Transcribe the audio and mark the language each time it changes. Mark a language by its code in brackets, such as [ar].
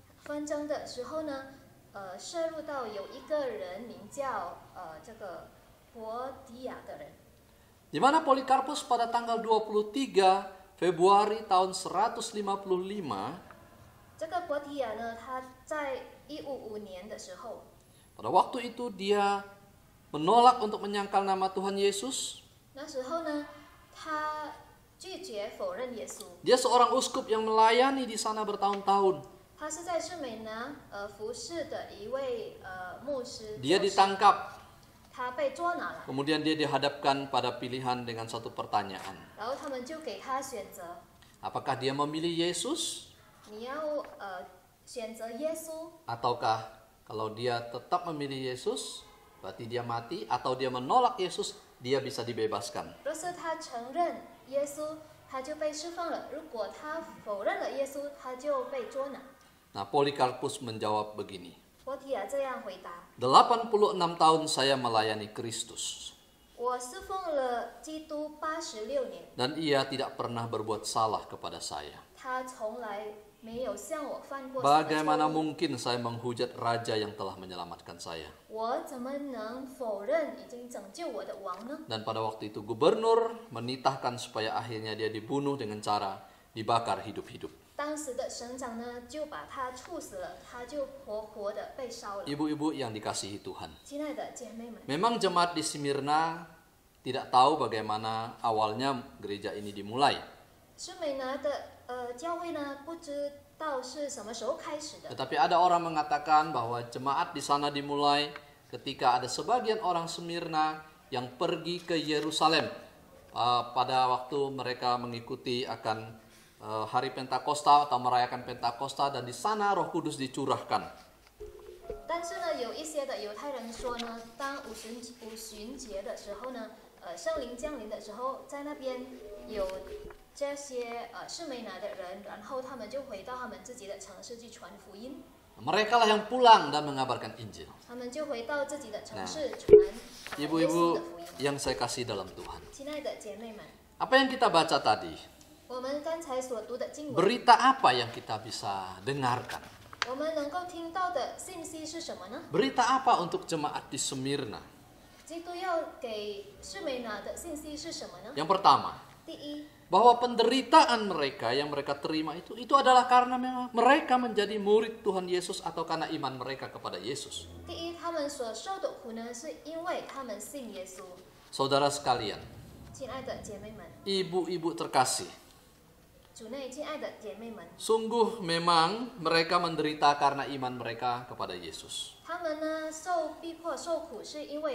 [zh] 纷争的时候呢，涉入到有一个人名叫这个伯迪亚的人。 [id] Di mana Polikarpus pada tanggal 23 Februari tahun 155, [zh] 这个伯迪亚呢，他在155年的时候， [id] pada waktu itu dia menolak untuk menyangkal nama Tuhan Yesus. [zh] 那时候呢，他拒绝否认耶稣。 [id] Dia seorang uskup yang melayani di sana bertahun-tahun. [zh] 他是在士美拿服侍的一位牧师。 [id] Dia ditangkap, [zh] 他被捉拿了， [id] kemudian dia dihadapkan pada pilihan dengan satu pertanyaan. [zh] 然后他们就给他选择， [id] Apakah dia memilih Yesus? [zh] 你要选择耶稣， [id] Ataukah kalau dia tetap memilih Yesus, berarti dia mati, atau dia menolak Yesus, dia bisa dibebaskan. [zh] 若是他承认耶稣，他就被释放了；如果他否认了耶稣，他就被捉拿。 [id] Nah, Polikarpus menjawab begini. [zh] 波提亚这样回答： [id] 86 tahun saya melayani Kristus. [zh] 我侍奉了基督86年， [id] Dan ia tidak pernah berbuat salah kepada saya. [zh] 他从来没有向我犯过什么 [id] Bagaimana [zh] 错误。 [id] mungkin saya menghujat raja yang telah menyelamatkan saya? [zh] 我怎么能否认已经拯救我的王呢？ [id] Dan pada waktu itu gubernur menitahkan supaya akhirnya dia dibunuh dengan cara dibakar hidup-hidup. [zh] 当时的省长呢，就把他处死了，他就活活的被烧了。 [id] Ibu-ibu yang dikasihi Tuhan. [zh] 亲爱的姐妹们， [id] Memang jemaat di Smyrna tidak tahu bagaimana awalnya gereja ini dimulai. [zh] 施美拿的教会呢，不知道是什么时候开始的。 [id] Tetapi ada orang mengatakan bahwa jemaat di sana dimulai ketika ada sebagian orang Smyrna yang pergi ke Yerusalem pada waktu mereka mengikuti akan hari Pentakosta atau merayakan Pentakosta, dan di sana Roh Kudus dicurahkan. [zh] 但是呢，有一些的犹太人说呢，当五旬节的时候呢，圣灵降临的时候，在那边有这些士美拿的人，然后他们就回到他们自己的城市去传福音， [id] Mereka lah yang pulang dan mengabarkan Injil. [zh] 他们就回到自己的城市传耶稣 [id] Ibu-ibu [zh] 的福音。 [id] yang saya kasih dalam Tuhan. [zh] 亲爱的姐妹们， [id] Apa yang kita baca tadi? [zh] 我们刚才所读的经文， [id] Berita apa yang kita bisa dengarkan? [zh] 我们能够听到的信息是什么呢？ [id] Berita apa untuk jemaat di Smyrna? [zh] 基督要给士美拿的信息是什么呢？ [id] Yang pertama, [zh] 第一， [id] bahwa penderitaan mereka yang mereka terima itu adalah karena memang mereka menjadi murid Tuhan Yesus atau karena iman mereka kepada Yesus. [zh] 第一，他们所受的苦呢，是因为他们信耶稣。 [id] Saudara sekalian, [zh] 亲爱的姐妹们， [id] ibu-ibu terkasih, [zh] 主内亲爱的姐妹们， [id] sungguh memang mereka menderita karena iman mereka kepada Yesus. [zh] 他们呢受逼迫、受苦，是因为